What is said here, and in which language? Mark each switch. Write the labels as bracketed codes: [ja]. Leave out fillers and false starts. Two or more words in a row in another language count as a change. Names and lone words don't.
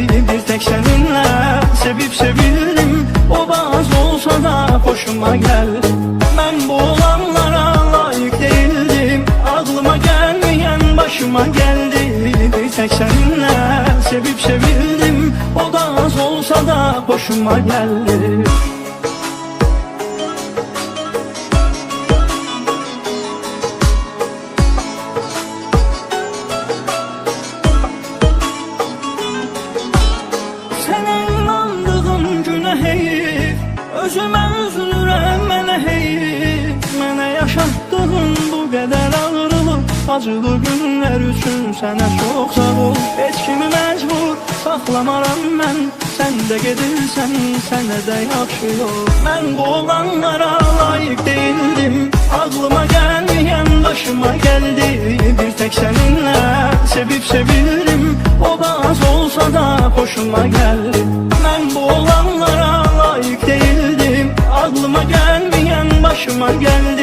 [tr] Bir tek seninle sevip sevildim, o bazı olsa da hoşuma geldi. Ben bu olanlara layık değildim, aklıma gelmeyen başıma geldi. Bir tek seninle sevip sevildim, o da az olsa da hoşuma geldi. [az] Sənə inandığım günə heyif, özümə üzülürəm mənə heyif. Mənə yaşatdığın bu qədər ağrılıq, acılı günlər üçün sənə çox sağ ol. Heç kimi məcbur saxlamaram mən, sən də gedirsən, sənə də yaxşı yol. [tr] Mən bu olanlara layık değildim, aklıma gelmeyen başıma geldi. Bir tek seninle sevip sevildim, o da az olsa da hoşuma geldi. Ben bu olanlara layık değildim, aklıma gelmeyen başıma geldi.